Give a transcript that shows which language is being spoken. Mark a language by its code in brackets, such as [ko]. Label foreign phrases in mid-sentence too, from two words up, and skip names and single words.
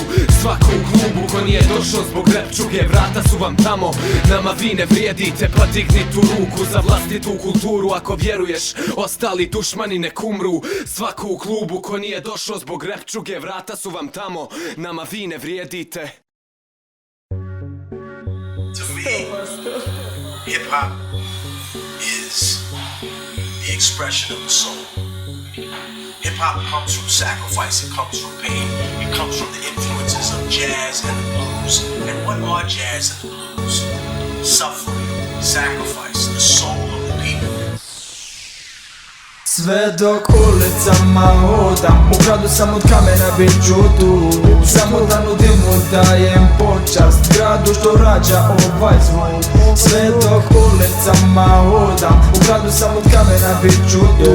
[bs] Svako u klubu ko nije došao zbog rap čuge, vrata su vam tamo, nama vi ne vrijedite. Pa digni tu ruku za vlastitu kulturu. Ako vjeruješ, ostali dušmani nek umru. Svako u klubu ko nije došao zbog rap čuge, vrata su vam tamo, nama vi ne vrijedite. [en] To me, hip-hop is the expression of the soul. Hip-hop comes from sacrifice, it comes from pain, it comes from the influences of jazz and the blues. And what are jazz and the blues? Suffering, sacrifice, the soul of the people. [bs] Sve dok ulicama hodam, u gradu sam od kamena bit ću tu. Samo da nudim mu dajem počast gradu što rađa ovaj zvuk. Sve dok ulicama hodam, u gradu sam od kamena bit ću tu.